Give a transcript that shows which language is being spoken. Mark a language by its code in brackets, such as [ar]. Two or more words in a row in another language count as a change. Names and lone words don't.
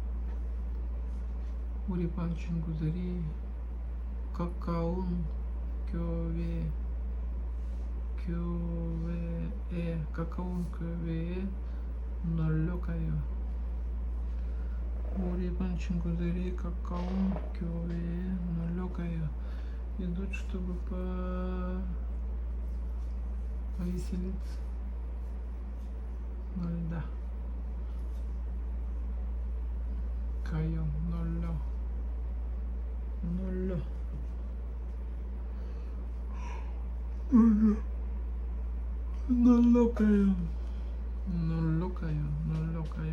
[ko] 우리 반 친구들이 가까운 가까운 교회에 놀러 가요. 우리 반 친구들이 가까운 교회에 놀러 가요. [ru] Идут, чтобы повеселиться. [ko] 놀다. 가요. 놀러 가요.